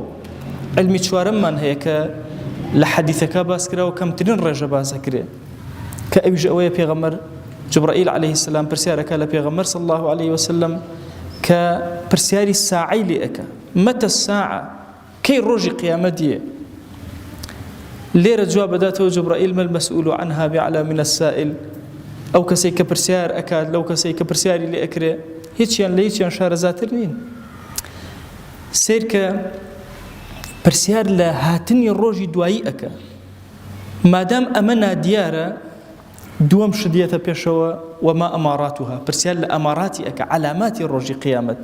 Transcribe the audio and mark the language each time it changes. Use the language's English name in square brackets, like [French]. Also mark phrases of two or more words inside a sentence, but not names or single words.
[Central Kurdish] علمی چوارەممان هەیە کە لە حەدیثەکە باس کراوە کەمترین ڕێژە باسەکرێ، کە ئەویش ئەوەیە پێغەمبەر جبرائیل [Arabic] عەلەیهی سەلام [Central Kurdish] پرسیارەکە لە پێغەمبەر [Arabic] صلی الله عليه وسلم [Central Kurdish] کە پرسیاری ساعەی لێ ئەکە، [Arabic] مەتە الساعە، [Central Kurdish] کەی ڕۆژی قیامەتیە؟ لێرە جواب بداتەوە جبرائیل [Arabic] ما المسؤول عنها بأعلم من السائل، [Central Kurdish] ئەو کەسێک کە پرسیار ئەکات لەو کەسێک کە پرسیاری لێ ئەکرێ هیچیان لە هیچیان شارەزاتر نین. سیر کە پرسیار لە هاتنی ڕۆژی دوایی ئەکە، مادام ئەمە نادیارە دووەم شدیەتە پێشەوە [Arabic] وما ئەماراتها، [Central Kurdish] پرسیار لە ئەماراتی ئەکە، علاماتی ڕۆژی قیامەت.